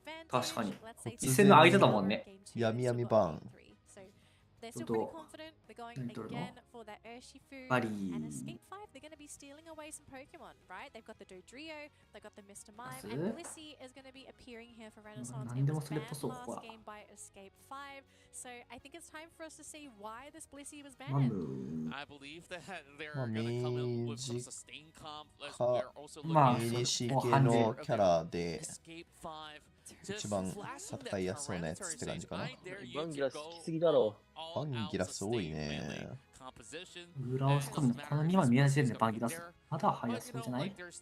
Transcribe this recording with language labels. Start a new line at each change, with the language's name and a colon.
Japanese: 確かに一戦の相手だもんね。闇闇バン
English: They're still pretty confident. They're going again for that Urshifu and Escape 5. They're going to be stealing away some Pokemon, right? They've got the Dodrio, they've got the Mr. Mime, and Blissey is going to be appearing here for Renaissance in this banned last game by Escape 5. So I think it's time for us to see why this Blissey was banned. I believe that they're going to come in with some sustain comp. They're also looking
Japanese: ミニシ系のキャラで
English: Escape 5.
Japanese: 一番戦いやすそうなやつって感じかな。バンギラスきすぎだろ。バンギラス多いね。裏をしかもこの2枚見始めるね、バンギラス。まだ早そうじゃない？